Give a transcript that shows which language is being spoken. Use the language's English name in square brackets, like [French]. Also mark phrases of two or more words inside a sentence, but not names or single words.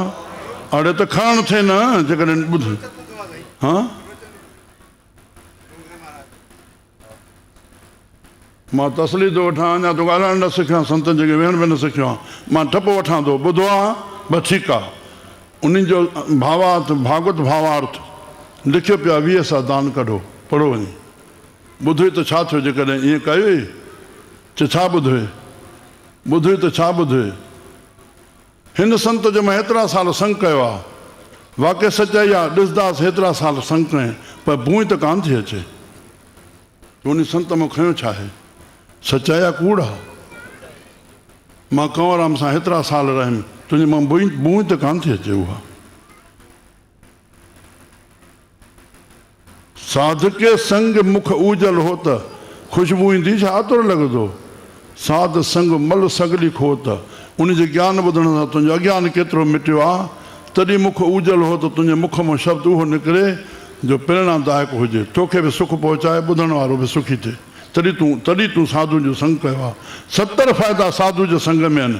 [Sindhi] अड़े त खणणु थिए न, जेकॾहिं ॿुध। हा, मां तसली थो वठां, अञा तो ॻाल्हाइण न सिखियां, संतनि जॻह वेहण बि न सिखियो आहे। मां ठप वठां थो, ॿुधो आहे बसि ठीकु आहे। उन्हनि जो भावार्थ, भागवत भावार्थ लिखियो पियो आहे, 20 सां दान कढो, पढ़ो वञी। ॿुधोई त छा थियो जेकॾहिं ईअं कयो? छा ॿुधोई? ॿुधोई त छा ॿुधोई? हिन संत जो मां हेतिरा साल संग कयो आहे, वाक़ई सचाई आहे, ॾिसंदासीं हेतिरा साल संग कयईं, पर बूई त कान थी अचे। उन संत मां खयो छा आहे? सचाई आहे, कूड़ आहे? मां कंवरराम सां हेतिरा साल रहियुमि, तुंहिंजे मां बूई त कान थी अचे। उहा [Punjabi] ਸਾਧ ਕੇ ਸੰਗ ਮੁਖ ਉਜਲ [Sindhi] हो त खुशबू ईंदी छा? आतुर लॻंदो। [Punjabi] ਸਾਧ ਸੰਗ ਮਲ ਸਗਲੀ [Sindhi] खो त उनजे ज्ञान ॿुधण सां तुंहिंजो अज्ञान केतिरो मिटियो आहे। तॾहिं मुख उजल हो त तुंहिंजे मुख मां शब्द उहो निकिरे जो प्रेरणादायक हुजे, तोखे बि सुख पहुचाए, ॿुधण वारो बि सुखी थिए। तॾहिं तूं साधु जो संग कयो आहे। 70 फ़ाइदा साधु जे संग में आहिनि।